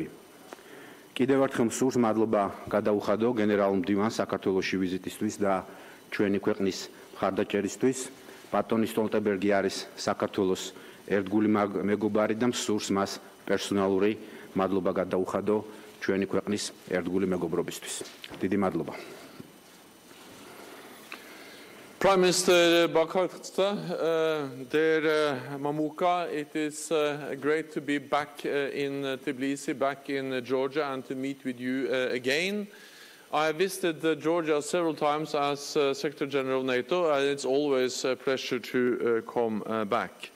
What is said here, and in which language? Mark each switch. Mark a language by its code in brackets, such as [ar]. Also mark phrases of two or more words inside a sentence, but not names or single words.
[ka] კიდევ ერთხელ მსურს მადლობა გადაუხადო გენერალურ მდივანს საქართველოში ვიზიტისთვის და ჩვენი ქვეყნის მხარდაჭერისთვის. ბატონი სტოლტენბერგი არის საქართველოს ერთგული მეგობარი და მსურს მას პერსონალური მადლობა გადაუხადო ჩვენი ქვეყნის ერთგული მეგობრობისთვის. დიდი მადლობა. [en] Prime Minister Bakartsta, Mamuka, it is great to be back in Tbilisi, back in Georgia, and to meet with you again. I have visited Georgia several times as Secretary General of NATO, and it's always a pleasure to come back.